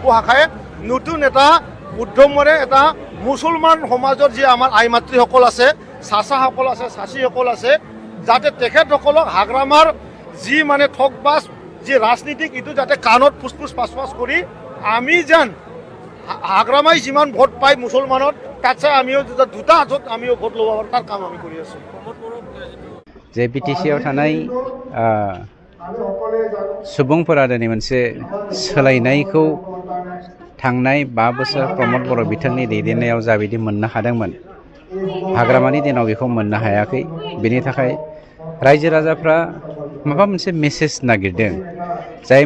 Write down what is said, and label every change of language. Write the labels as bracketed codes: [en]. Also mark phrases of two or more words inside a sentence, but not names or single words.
[as] শাখাই নতুন এটা উদ্যমেৰে এটা মুছলমান সমাজৰ যি আমাৰ আই মাতৃসকল আছে চাচাসকল আছে চাচীসকল আছে যাতে তেখেতসকলক হাগ্ৰামাৰ যি মানে ঠগবাজ যি ৰাজনীতিক এইটো যাতে কাণত ফুচফুচ পাচপাচ কৰি আমি যেন হাগ্ৰামাই যিমান ভোট পায় মুছলমানত তাতছে আমিও দুটা হাতত আমিও ভোট ল'ব পাৰোঁ তাৰ কাম আমি কৰি আছোঁ [brx] जे BTCआव थानाय सुबुंफोरा दिनै मोनसे सोलायनायखौ थांनाय 5 बोसोर प्रमोद बर' बिथांनि दैदेननायाव जाबायदि मोननो हादोंमोन हाग्रामानि दिनाव बेखौ मोननो हायाखै बेनि थाखाय रायजो राजाफ्रा माबा मोनसे मेसेज नागिरदों जाय